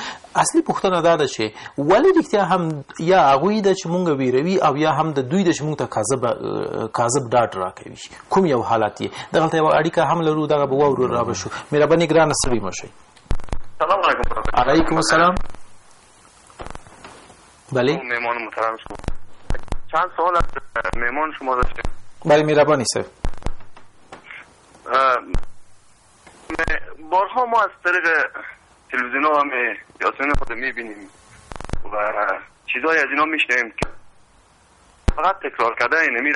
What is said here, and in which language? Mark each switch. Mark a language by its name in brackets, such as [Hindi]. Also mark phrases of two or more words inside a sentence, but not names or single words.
[Pashto] اصلي پوښتنه دا ده چې ولې رښتیا هم یا هغوی ده چې مونږ ویروي او یا هم د دوی ده چې مونږ ته کاذب ډاډ راکوي کوم یو حالت یې دغلته یوه اړیکه هم لرو دغه به واورو را به شو. مهرباني ګرانه ستړي مه شئ. [Arabic] سلام علیکم. علیکم السلام. [Persian] بله مهمان محترم شما چند سوال از مهمان شما داشتیم. بله مهربانی صاحب. بارها ما از طریق تلویزیون ها هم سیاسیون خود میبینیم و چیزای از اینا میشنیم که فقط تکرار کرده این میره.